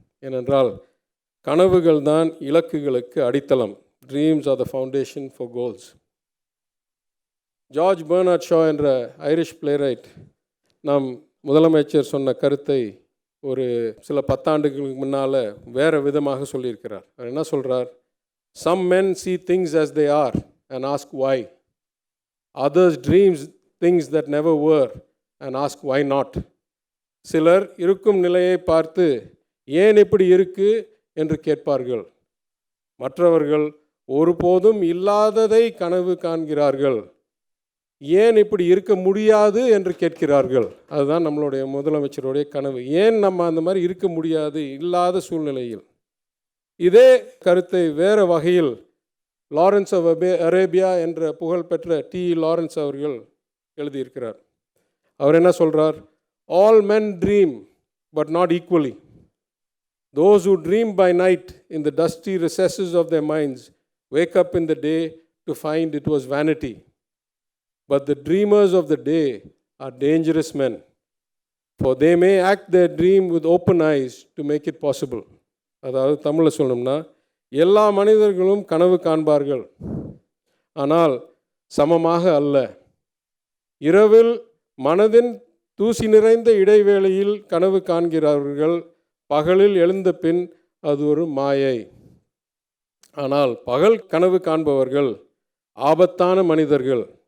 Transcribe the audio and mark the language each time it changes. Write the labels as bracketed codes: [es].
[ta] ஏனென்றால் கனவுகள் தான் இலக்குகளுக்கு அடித்தளம். [en] Dreams are the foundation for goals. [ta] George Bernard Shaw என்ற ஐரிஷ் பிளேரைட் நாம் முதலமைச்சர் சொன்ன கருத்தை ஒரு சில 10 ஆண்டுகளுக்கு முன்னால் வேறு விதமாக சொல்லியிருக்கிறார். அவர் என்ன சொல்கிறார்? [en] Some men see things as they are and ask why. Others dreams things that never were and ask why not. [ta] சிலர் இருக்கும் நிலையை பார்த்து ஏன் இப்படி இருக்கு என்று கேட்பார்கள். மற்றவர்கள் ஒருபோதும் இல்லாததை கனவு காண்கிறார்கள். ஏன் இப்படி இருக்க முடியாது என்று கேட்கிறார்கள். அதுதான் நம்மளுடைய முதலமைச்சருடைய கனவு. ஏன் நம்ம அந்த மாதிரி இருக்க முடியாது இல்லாத சூழ்நிலையில்? இதே கருத்தை வேறு வகையில் லாரன்ஸ் ஆஃப் அரேபியா என்ற புகழ்பெற்ற டி. லாரன்ஸ் அவர்கள் எழுதியிருக்கிறார். அவர் என்ன சொல்கிறார்? [en] All men dream but not equally. Those who dream by night in the dusty recesses of their minds wake up in the day to find it was vanity. But the dreamers of the day are dangerous men, for they may act their dream with open eyes to make it possible. [ta] அதாவது தமிழில் சொல்லணும்னா, எல்லா மனிதர்களும் கனவு காண்பார்கள், ஆனால் சமமாக அல்ல. இரவில் மனதின் தூசி நிறைந்த இடைவேளையில் கனவு காண்கிறார்கள். பகலில் எழுந்த பின் அது ஒரு மாயை. ஆனால் பகல் கனவு காண்பவர்கள் ஆபத்தான மனிதர்கள்.